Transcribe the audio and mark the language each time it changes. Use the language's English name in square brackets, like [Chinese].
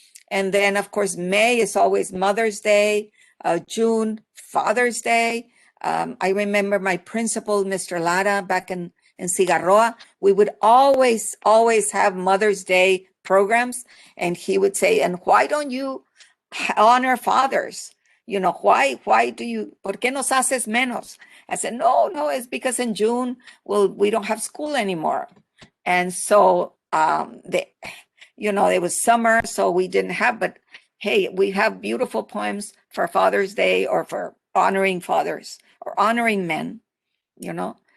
[English] And then, of course, May is always Mother's Day, June, Father's Day. I remember my principal, Mr. Lara, back in Cigarroa, we would always have Mother's Day programs. And he would say, and why don't you honor fathers? You know, why do you, [Spanish] ¿por qué nos haces menos? [English] I said, no, it's because in June, we don't have school anymore. And so, it was summer, so we didn't have, but hey, we have beautiful poems for Father's Day or for honoring fathers or honoring men, you know.